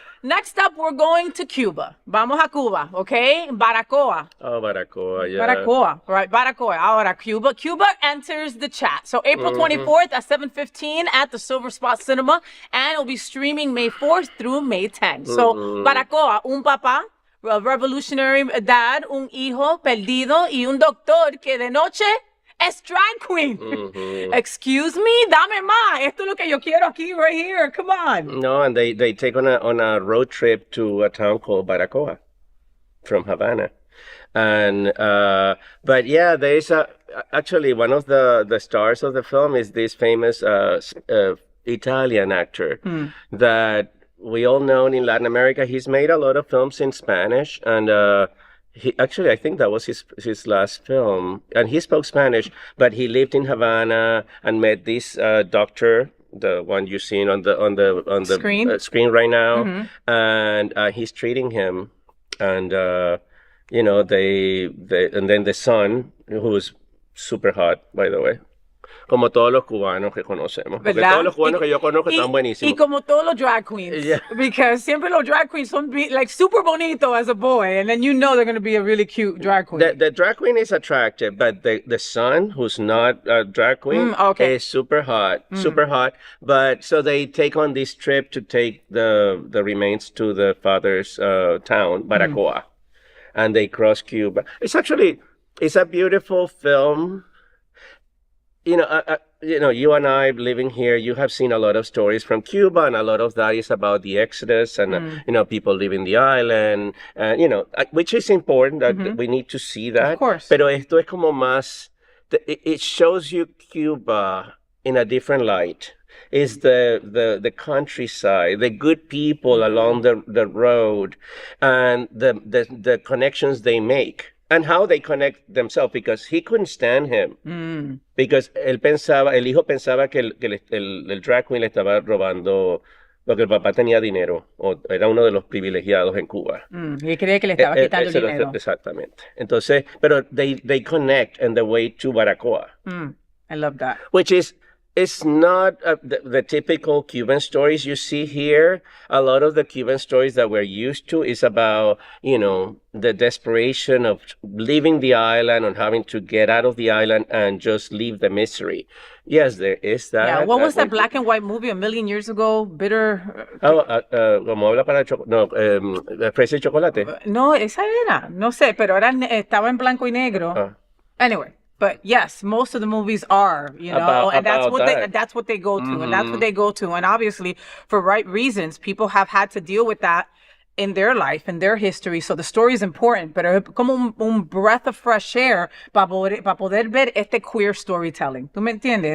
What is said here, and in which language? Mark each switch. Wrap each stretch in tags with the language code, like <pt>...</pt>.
<en>Next up, we're going to Cuba.</en> <es>Vamos a Cuba, okay? Baracoa.</es> <en>Oh, Baracoa, yeah. Baracoa, right? Baracoa.</en> <es>Ahora, Cuba.</es> <en>Cuba enters the chat. So April 24th at 7:15 at the Silver Spot Cinema, and it'll be streaming May 4th through May 10th.</en> <es>So Baracoa, un papá,</es> <en>a revolutionary dad,</en> <es>un hijo perdido y un doctor que de noche es drag queen.</es> <en>Excuse me,</en> <es>dame más. Esto es lo que yo quiero aquí,</es> <en>right here. Come on. No, and they take on a road trip to a town called Baracoa from Havana. And but yeah, there is actually one of the stars of the film is this famous Italian actor that we all know in Latin America. He's made a lot of films in Spanish, and I think that was his last film, and he spoke Spanish, but he lived in Havana and met this doctor, the one you're seeing on the screen right now, and he's treating him, and they and then the son, who's super hot, by the way.</en> <es>Como todos los cubanos que conocemos. Porque todos los cubanos que yo conozco están buenísimos. Y como todos los drag queens.</es> <en>Yeah. Because</en> <es>siempre los drag queens son</es> <en>like</en> <es>super bonito</es> <en>as a boy, and then you know they're going to be a really cute drag queen. The drag queen is attractive, but the son, who's not a drag queen, is super hot. Super hot. But so they take on this trip to take the remains to the father's town, Baracoa. And they cross Cuba. It's a beautiful film. You and I living here, you have seen a lot of stories from Cuba, and a lot of that is about the exodus and, people leaving the island, which is important that we need to see that. Of course.</en> <es>Pero esto es como más,</es> <en>it shows you Cuba in a different light. Is the countryside, the good people along the road, and the connections they make. And how they connect themselves, because he couldn't stand him.</en> <es>Because el hijo pensaba que el drag queen le estaba robando, porque el papá tenía dinero, o era uno de los privilegiados en Cuba. Y creía que le estaba quitando dinero. Exactamente. Entonces, pero</es> <en>they connect on the way to Baracoa. I love that. Which is, it's not the typical Cuban stories you see here. A lot of the Cuban stories that we're used to is about, the desperation of leaving the island and having to get out of the island and just leave the misery. Yes, there is that. Yeah, what was that black and white movie a million years ago? Bitter.</en> <es>Como habla para fresa y chocolate. No, esa era. No sé, pero estaba en blanco y negro.</es> <en>Anyway. But yes, most of the movies are, and that's what they go to, and that's what they go to. And obviously, for right reasons, people have had to deal with that in their life, in their history. So the story is important,</en> <es>pero como un</es> <en>breath of fresh air</en> <es>para poder ver este</es> <en>queer storytelling.</en> <es>¿Tú me entiendes?</es>